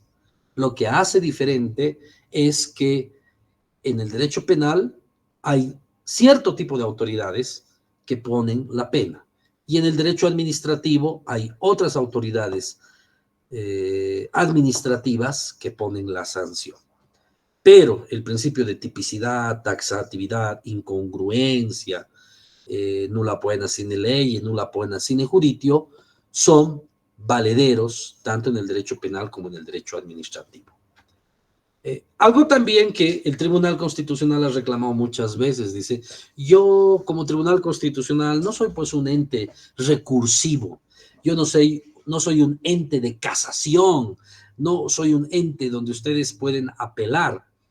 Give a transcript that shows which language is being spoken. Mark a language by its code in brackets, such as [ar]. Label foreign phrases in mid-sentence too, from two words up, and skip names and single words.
[es] Lo que hace diferente es que en el derecho penal hay cierto tipo de autoridades que ponen la pena y en el derecho administrativo hay otras autoridades administrativas que ponen la sanción. Pero el principio de tipicidad, taxatividad, incongruencia, [la] nulla poena sine ley, nulla poena sine juritio, [es] son valederos tanto en el derecho penal como en el derecho administrativo. Algo también que el Tribunal Constitucional ha reclamado muchas veces, dice, yo como Tribunal Constitucional no soy pues un ente recursivo, yo no soy un ente de casación, no soy un ente donde ustedes pueden apelar.